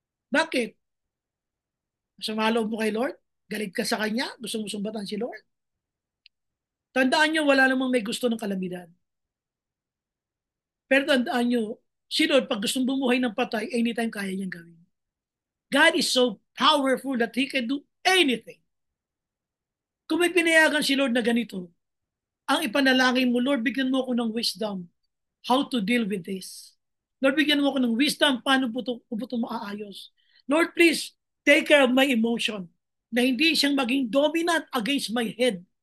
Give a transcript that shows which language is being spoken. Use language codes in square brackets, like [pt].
[tl] Bakit? Masama loob mo kay Lord? Galit ka sa Kanya? Gusto mo sumbatan si Lord? Tandaan nyo, wala namang may gusto ng kalamidad. Pero tandaan nyo, si Lord, pag gustong bumuhay ng patay, anytime kaya niyang gawin. [en] God is so powerful that He can do anything. [tl] Kung may pinayagan si Lord na ganito, ang ipanalangin mo, Lord, bigyan mo ako ng [en] wisdom how to deal with this. [tl] Lord, bigyan mo ako ng wisdom paano po ito maaayos. [en] Lord, please, take care of my emotion [tl] na hindi siyang maging [en] dominant against my head.